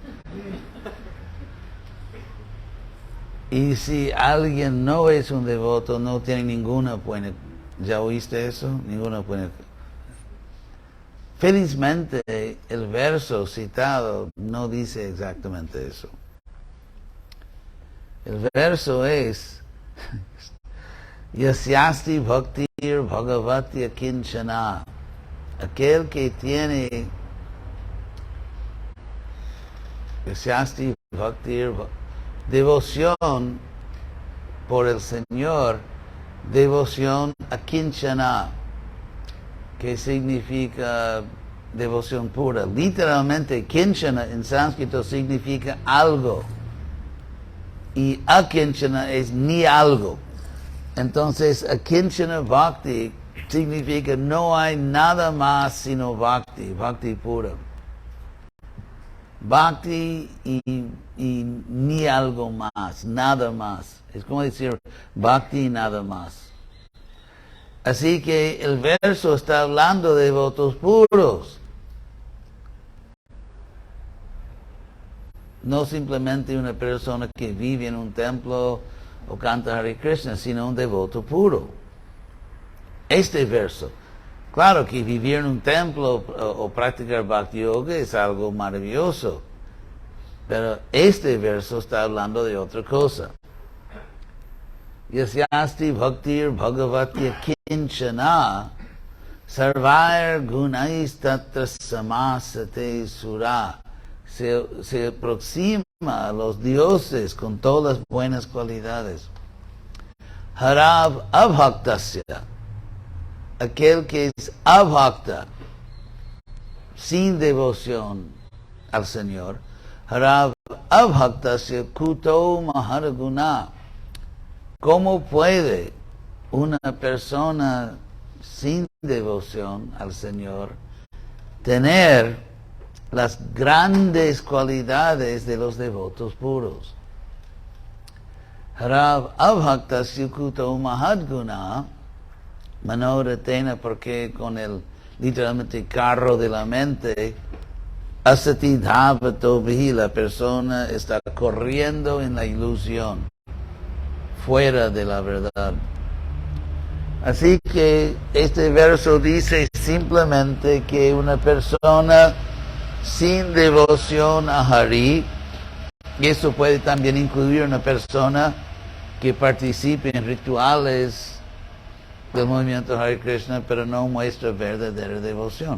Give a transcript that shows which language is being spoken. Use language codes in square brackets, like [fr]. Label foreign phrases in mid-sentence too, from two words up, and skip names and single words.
[es] Y si alguien no es un devoto, no tiene ninguna buena... ¿Ya oíste eso? Ninguna buena... Felizmente, el verso citado no dice exactamente eso. El verso es [sa] Yasyasti bhaktir bhagavati akinchana. [es] Aquel que tiene [sa] Yasyasti bhaktir, [es] devoción por el Señor, devoción akinchana, que significa devoción pura. Literalmente, kinchana en sánscrito significa algo. Y akinchana es ni algo. Entonces, [sa] akinchana bhakti [es] significa no hay nada más sino bhakti, bhakti pura. Bhakti y ni algo más, nada más. Es como decir bhakti y nada más. Así que el verso está hablando de devotos puros. No simplemente una persona que vive en un templo o canta Hare Krishna, sino un devoto puro. Este verso. Claro que vivir en un templo o practicar Bhakti Yoga es algo maravilloso. Pero este verso está hablando de otra cosa. [sa] Yasyasti bhaktir bhagavati kinchana sarvair gunais tatra samasate sura. [es] Se aproxima a los dioses con todas las buenas cualidades. [sa] Harav abhaktasya, [es] aquel que es abhakta, sin devoción al Señor. [sa] Harav abhaktasya kuto maharaguna. [es] ¿Cómo puede una persona sin devoción al Señor tener las grandes cualidades de los devotos puros? [sa] Harav abhaktasya kuto mahadguna manoratena, [es] porque con el literalmente carro de la mente, [sa] asati dhavato vihi, [es] la persona está corriendo en la ilusión, fuera de la verdad. Así que este verso dice simplemente que una persona sin devoción a Hari, y eso puede también incluir una persona que participe en rituales del movimiento Hare Krishna, pero no muestra verdadera devoción.